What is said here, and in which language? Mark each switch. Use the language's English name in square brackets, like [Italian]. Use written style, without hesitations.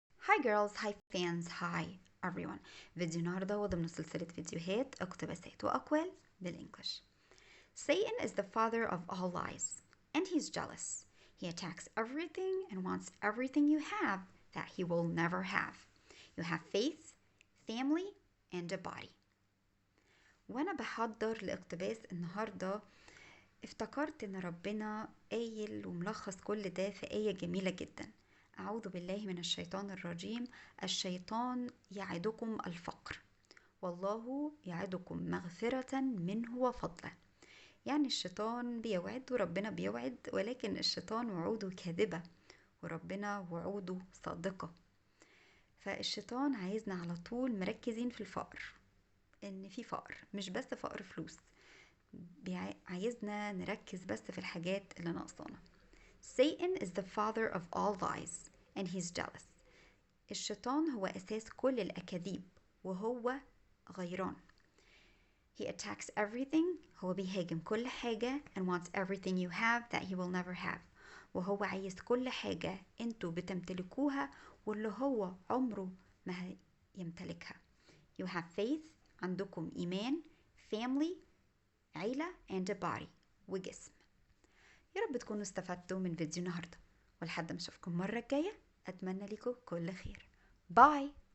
[English] Hi girls, hi fans, hi everyone. [Arabic] فيديو النهاردة هو ضمن سلسلة فيديوهات اقتباسات وأقوال بالإنجلش. [English] Satan is the father of all lies, and he's jealous. He attacks everything and wants everything you have that he will never have. You have faith, family, and a body. [Arabic] وأنا بحضر لاقتباس النهاردة افتكرت ان ربنا قايل وملخص كل ده في آية جميلة جدا. أعوذ بالله من الشيطان الرجيم. الشيطان يعدكم الفقر والله يعدكم مغفرة منه وفضله. يعني الشيطان بيوعد وربنا بيوعد، ولكن الشيطان وعوده كاذبة وربنا وعوده صادقة. فالشيطان عايزنا على طول مركزين في الفقر، ان في فقر، مش بس فقر فلوس، عايزنا نركز بس في الحاجات اللي ناقصانا. [English] Satan is the father of all lies and he's jealous. [Arabic] الشيطان هو أساس كل الأكاذيب وهو غيران. [English] He attacks everything. [Arabic] هو بيهاجم كل حاجة [English] and wants everything you have that he will never have. [Arabic] وهو عايز كل حاجة انتوا بتمتلكوها واللي هو عمره ما يمتلكها. [English] You have faith. [Arabic] عندكم إيمان. [English] Family. [Arabic] عيلة [English] and a body [Arabic] وجسم. يا رب تكونوا استفدتوا من فيديو النهاردة، ولحد ما اشوفكم المرة الجاية أتمنى لكم كل خير. باي.